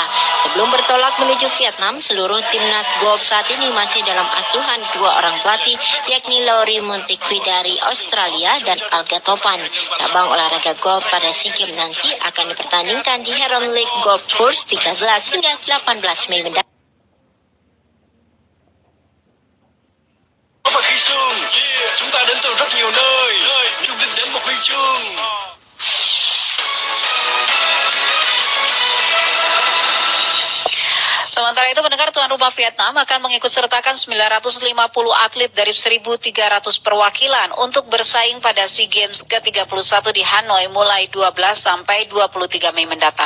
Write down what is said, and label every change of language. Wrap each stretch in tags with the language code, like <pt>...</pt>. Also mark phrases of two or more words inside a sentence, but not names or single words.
<id>Sebelum bertolak menuju Vietnam, seluruh timnas golf saat ini masih dalam asuhan dua orang pelatih, yakni Laurie Monteque dari Australia dan Alga Topan. Cabang olahraga golf pada SEA Games nanti akan dipertandingkan di Heron Lake Golf Course 13 hingga 18 Mei mendatang.</id> <vi>Và huy chương, chúng ta đến từ rất nhiều nơi, chung đích đến một huy chương.</vi> <id>Sementara itu, pendengar, tuan rumah Vietnam akan mengikut sertakan 950 atlet dari 1.300 perwakilan untuk bersaing pada SEA Games ke-31 di Hanoi mulai 12 sampai 23 Mei mendatang.</id>